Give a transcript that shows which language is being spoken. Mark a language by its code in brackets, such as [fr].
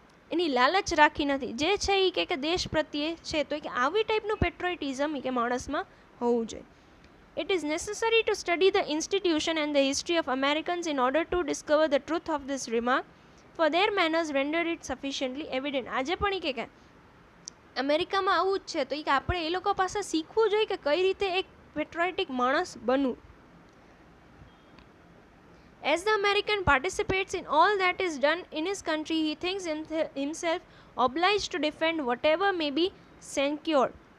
[gu] એની લાલચ રાખી નથી. જે છે એ કે દેશ પ્રત્યે છે, તો કે આવી ટાઈપનું પેટ્રોઇટિઝમ કે માણસમાં હોવું જોઈએ. [en] It is necessary to study the institution and the history of Americans in order to discover the truth of this remark, for their manners render it sufficiently evident. [gu] આજે પણ એ કે અમેરિકામાં આવું જ છે, તો એ કે આપણે એ લોકો પાસે શીખવું જોઈએ કે કઈ રીતે એક પેટ્રોઇટિક માણસ બનવું. [en] As the American participates in all that is done in his country, he thinks himself obliged to defend whatever may be censured.